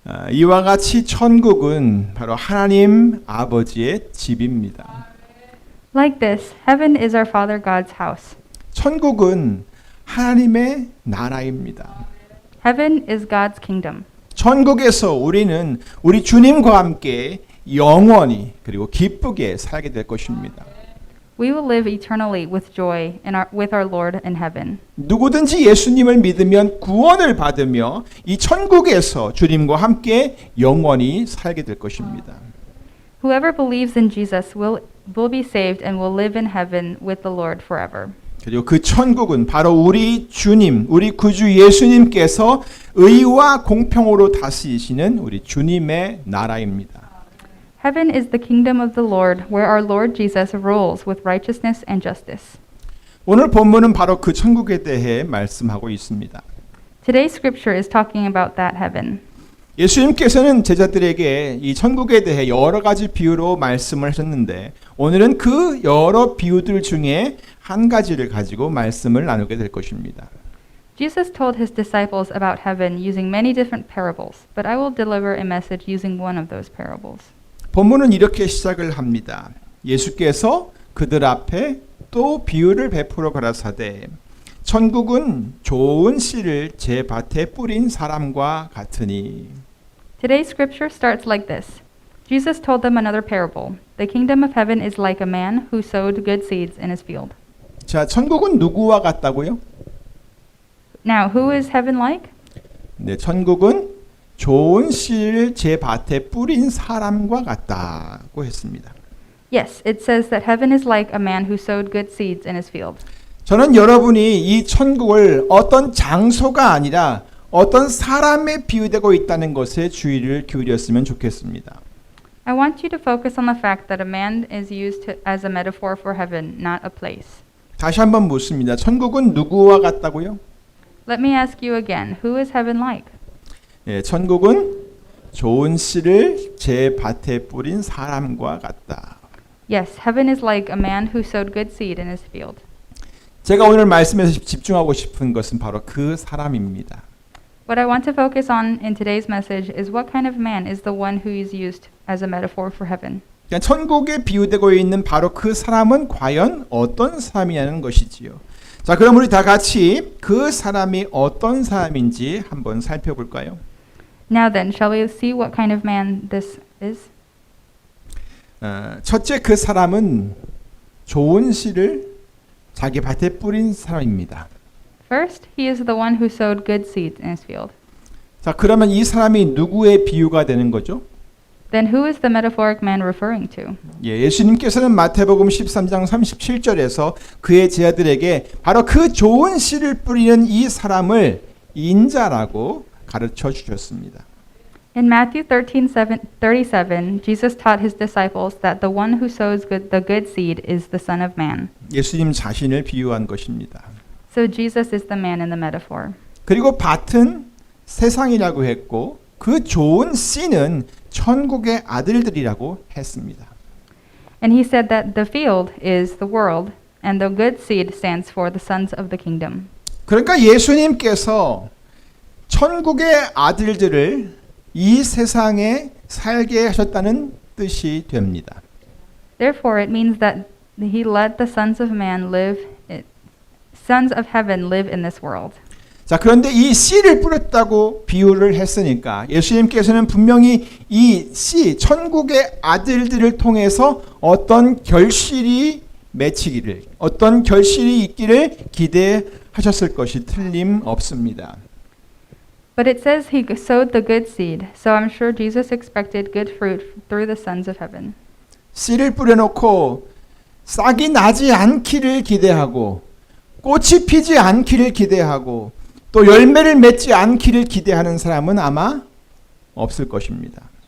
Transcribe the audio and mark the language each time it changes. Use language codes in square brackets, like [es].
[ko] 이와 같이 천국은 바로 하나님 아버지의 집입니다. [en] Like this, heaven is our Father God's house. [ko] 천국은 하나님의 나라입니다. [en] Heaven is God's kingdom. [ko] 천국에서 우리는 우리 주님과 함께 영원히 그리고 기쁘게 살게 될 것입니다. [en] We will live eternally with joy with our Lord in heaven. [ko] 누구든지 예수님을 믿으면 구원을 받으며 이 천국에서 주님과 함께 영원히 살게 될 것입니다. [en] Whoever believes in Jesus will be saved and will live in heaven with the Lord forever. [ko] 그리고 그 천국은 바로 우리 주님, 우리 구주 예수님께서 의와 공평으로 다스리시는 우리 주님의 나라입니다. [en] Heaven is the kingdom of the Lord, where our Lord Jesus rules with righteousness and justice. [ko] 오늘 본문은 바로 그 천국에 대해 말씀하고 있습니다. [en] Today's scripture is talking about that heaven. [ko] 예수님께서는 제자들에게 이 천국에 대해 여러 가지 비유로 말씀을 하셨는데 오늘은 그 여러 비유들 중에 한 가지를 가지고 말씀을 나누게 될 것입니다. [en] Jesus told his disciples about heaven using many different parables, but I will deliver a message using one of those parables. [ko] 본문은 이렇게 시작을 합니다. 예수께서 그들 앞에 또 비유를 베풀어 가라사대 천국은 좋은 씨를 제 밭에 뿌린 사람과 같으니. [en] Today's scripture starts like this. Jesus told them another parable. The kingdom of heaven is like a man who sowed good seeds in his field. [ko] 자, 천국은 누구와 같다고요? [en] Now, who is heaven like? [ko] 네, 천국은 좋은 씨를 제 밭에 뿌린 사람과 같다고 했습니다. [en] Yes, it says that heaven is like a man who sowed good seeds in his field. [ko] 저는 여러분이 이 천국을 어떤 장소가 아니라 어떤 사람에 비유되고 있다는 것에 주의를 기울였으면 좋겠습니다. [en] I want you to focus on the fact that a man is used as a metaphor for heaven, not a place. [ko] 다시 한번 묻습니다. 천국은 누구와 같다고요? [en] Let me ask you again, who is heaven like? [ko] 예, 천국은 좋은 씨를 제 밭에 뿌린 사람과 같다. [en] Yes, heaven is like a man who sowed good seed in his field. [ko] 제가 오늘 말씀에서 집중하고 싶은 것은 바로 그 사람입니다. [en] What I want to focus on in today's message is what kind of man is the one who is used as a metaphor for heaven. [ko] 그러니까 천국에 비유되고 있는 바로 그 사람은 과연 어떤 사람이냐는 것이지요. 자, 그럼 우리 다 같이 그 사람이 어떤 사람인지 한번 살펴볼까요? [en] Now then, shall we see what kind of man this is? [ko] 첫째, 그 사람은 좋은 씨를 자기 밭에 뿌린 사람입니다. [en] First, he is the one who sowed good seeds in his field. [ko] 자, 그러면 이 사람이 누구의 비유가 되는 거죠? [en] Then who is the metaphoric man referring to? [ko] 예, 예수님께서는 마태복음 13장 37절에서 그의 제자들에게 바로 그 좋은 씨를 뿌리는 이 사람을 인자라고 가르쳐 주셨습니다. [en] In Matthew 13:37, Jesus taught his disciples that the one who sows the good seed is the Son of Man. [ko] 예수님 자신을 비유한 것입니다. [en] So Jesus is the man in the metaphor. [ko] 그리고 밭은 세상이라고 했고 그 좋은 씨는 천국의 아들들이라고 했습니다. [en] And he said that the field is the world, and the good seed stands for the sons of the kingdom. [ko] 그러니까 예수님께서 천국의 아들들을 이 세상에 살게 하셨다는 뜻이 됩니다. [en] Therefore, it means that he let the sons of man live sons of heaven live in this world. [ko] 자, 그런데 이 씨를 뿌렸다고 비유를 했으니까 예수님께서는 분명히 이 씨, 천국의 아들들을 통해서 어떤 결실이 맺히기를, 어떤 결실이 있기를 기대하셨을 것이 틀림없습니다. [en] But it says he sowed the good seed, so I'm sure Jesus expected good fruit through the sons of heaven. [ko] 씨를 뿌려놓고 싹이 나지 않기를 기대하고 꽃이 피지 않기를 기대하고 또 열매를 맺지 않기를 기대하는 사람은 아마 없을 것입니다.